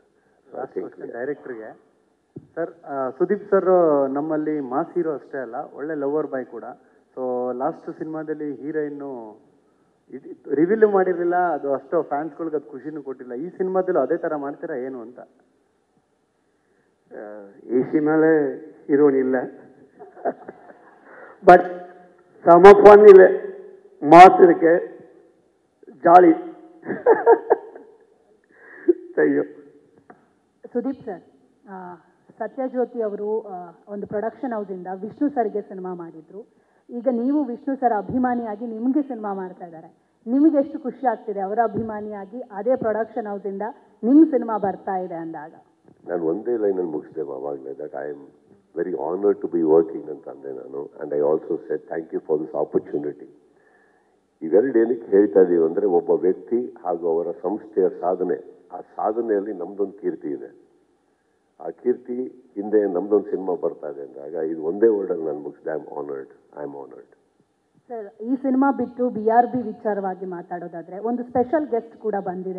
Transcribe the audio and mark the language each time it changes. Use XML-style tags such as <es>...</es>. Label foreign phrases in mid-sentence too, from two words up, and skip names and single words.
<kn>ಡೈರೆಕ್ಟ್ರಿಗೆ ಸರ್, ಸುದೀಪ್ ಸರ್ ನಮ್ಮಲ್ಲಿ</kn> <en>mass hero</en> <kn>ಅಷ್ಟೇ ಅಲ್ಲ, ಒಳ್ಳೆ</kn> <en>lover boy</en> <kn>ಕೂಡ. ಸೊ ಲಾಸ್ಟ್ ಸಿನಿಮಾದಲ್ಲಿ ಹೀರೋಯಿನ್ನು ರಿವೀಲ್ ಮಾಡಿರಲಿಲ್ಲ, ಅದು ಅಷ್ಟು ಫ್ಯಾನ್ಸ್ಗಳಿಗೆ ಅದು ಖುಷಿನೂ ಕೊಟ್ಟಿಲ್ಲ. ಈ ಸಿನಿಮಾದಲ್ಲೂ ಅದೇ ಥರ ಮಾಡ್ತೀರಾ ಏನು ಅಂತ? ಈ ಸಿನಿಮಾಲೇ ಹೀರೋಯಿನ್ ಇಲ್ಲ,</kn> <ta>பட் செம ஃபன் இல்லை, மாஸ் இருக்கு, ஜாலி.</ta> <kn>ಅಯ್ಯೋ ಸುದೀಪ್ ಸರ್, ಸತ್ಯಜ್ಯೋತಿ ಅವರು ಒಂದು</kn> <en>production houseಇಂದ</en> <kn>ವಿಷ್ಣು ಸರ್ಗೆ ಸಿನಿಮಾ ಮಾಡಿದ್ರು. ಈಗ ನೀವು ವಿಷ್ಣು ಸರ್ ಅಭಿಮಾನಿಯಾಗಿ ನಿಮಗೆ ಸಿನಿಮಾ ಮಾಡ್ತಾ ಇದ್ದಾರೆ. ನಿಮಗೆ ಎಷ್ಟು ಖುಷಿ ಆಗ್ತಿದೆ ಅವರ ಅಭಿಮಾನಿಯಾಗಿ ಅದೇ</kn> <en>production houseಇಂದ</en> <kn>ನಿಮ್ಮ ಸಿನಿಮಾ ಬರ್ತಾ ಇದೆ ಅಂದಾಗ? ನಾನು ಒಂದೇ ಲೈನಲ್ಲಿ ಮುಗಿಸ್ತೇವೆ ಅವಾಗಲೇ,</kn> <en>that I am very honoured to be working</en> <kn>ಅಂತ ಅಂದೆ ನಾನು.</kn> <en>and I also said thank you for this opportunity.</en> <kn>ಇವೆರಡು ಏನಕ್ಕೆ ಹೇಳ್ತಾ ಇದ್ದೀವಿ ಅಂದರೆ, ಒಬ್ಬ ವ್ಯಕ್ತಿ ಹಾಗೂ ಅವರ ಸಂಸ್ಥೆಯ ಸಾಧನೆ, ಆ ಸಾಧನೆಯಲ್ಲಿ ನಮ್ದೊಂದು ಕೀರ್ತಿ ಇದೆ. ಆ ಕೀರ್ತಿ ಹಿಂದೆ ನಮ್ದೊಂದು ಸಿನಿಮಾ ಬರ್ತಾ ಇದೆ ಅಂದಾಗ ಇದು ಒಂದೇ ವರ್ಡಲ್ಲಿ ನಾನು ಮುಗಿಸಿದೆ,</kn> <en>I am honoured.</en> <kn>ಸರ್, ಈ ಸಿನಿಮಾ ಬಿಟ್ಟು BRB ವಿಚಾರವಾಗಿ ಮಾತಾಡೋದಾದರೆ ಒಂದು</kn> <en>special guest</en> <kn>ಕೂಡ ಬಂದಿದೆ.</kn>